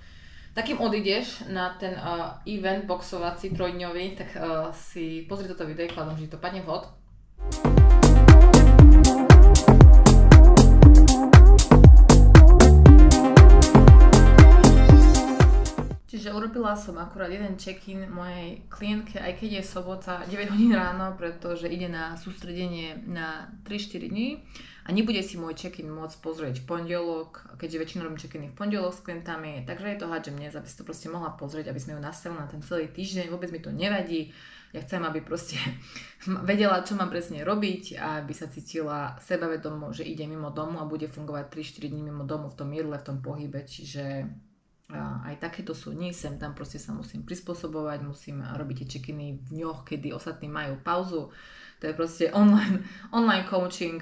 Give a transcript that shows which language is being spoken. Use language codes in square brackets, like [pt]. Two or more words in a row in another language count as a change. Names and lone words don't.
[sk] Tak kým odídeš na ten event boxovací trojdňový, tak si pozri toto video, kladom, že to padne vhod. Čiže urobila som akurát jeden check-in mojej klientke, aj keď je sobota 9 hodín ráno, pretože ide na sústredenie na 3-4 dní a nebude si môj check-in môcť pozrieť v pondelok, keďže väčšinou robím check-iny v pondelok s klientami, takže je to hádžem dnes, aby si to proste mohla pozrieť, aby sme ju nastavili na ten celý týždeň, vôbec mi to nevadí. Ja chcem, aby proste vedela, čo mám presne robiť a aby sa cítila sebavedomo, že ide mimo domu a bude fungovať 3-4 dní mimo domu v tom jedle, v tom pohybe, čiže aj takéto sú dni, sem tam proste sa musím prispôsobovať, musím robiť tie check-iny v dňoch, kedy ostatní majú pauzu, to je proste [en] online coaching.